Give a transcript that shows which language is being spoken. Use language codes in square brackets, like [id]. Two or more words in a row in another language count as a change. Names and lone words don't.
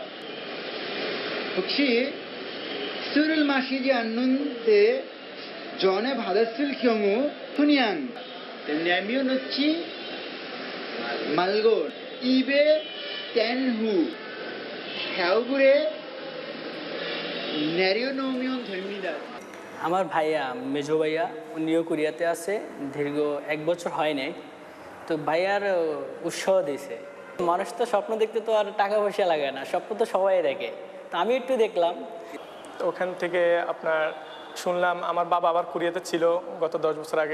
[ko] 혹시 술을 마시지 않는데 전에 받았을 경우 그냥 내려놓지 말고 입에 뗀 후 벽에 내려놓으면 됩니다. [bn] আমার ভাইয়া, মেজো ভাইয়া, উনিও কোরিয়াতে আছে, দীর্ঘ 1 বছর হয় নাই। তো ভাইয়ার উৎসাহ দিয়েছে। মানুষ তো স্বপ্ন দেখতে তো আর টাকা পয়সা লাগে না, স্বপ্ন তো সবাই দেখে। তো আমি একটু দেখলাম। ওখান থেকে আপনার শুনলাম আমার বাবা আবার কোরিয়াতে ছিল গত 10 বছর আগে।